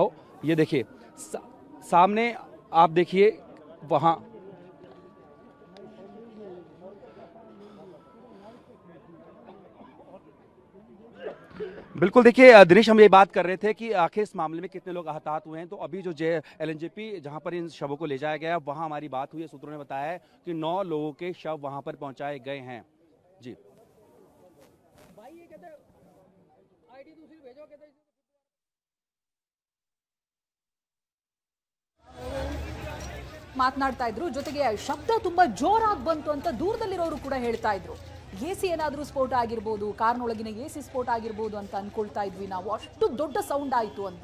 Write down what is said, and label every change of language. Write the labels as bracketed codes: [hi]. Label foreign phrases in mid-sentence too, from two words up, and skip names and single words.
[hi] ये देखिए सामने आप देखिए, वहाँ बिल्कुल देखिए दिनेश, हम ये बात कर रहे थे कि आखिर इस मामले में कितने लोग हताहत हुए हैं। तो अभी जो LNJP जहां पर इन शवों को ले जाया गया, वहां हमारी बात हुई है, सूत्रों ने बताया है कि 9 लोगों के शव वहां पर पहुंचाए गए हैं। जी [kn] ಮಾತನಾಡ್ತಾ ಇದ್ರು. ಜೊತೆಗೆ ಶಬ್ದ ತುಂಬಾ ಜೋರಾಗಿ ಬಂತು ಅಂತ ದೂರದಲ್ಲಿರೋರು ಕೂಡ ಹೇಳ್ತಾ ಇದ್ರು. AC ಏನಾದ್ರೂ ಸ್ಫೋಟ ಆಗಿರ್ಬೋದು, ಕಾರ್ನೊಳಗಿನ AC ಸ್ಫೋಟ ಆಗಿರ್ಬೋದು ಅಂತ ಅನ್ಕೊಳ್ತಾ ಇದ್ವಿ ನಾವು, ಅಷ್ಟು ದೊಡ್ಡ ಸೌಂಡ್ ಆಯಿತು ಅಂತ.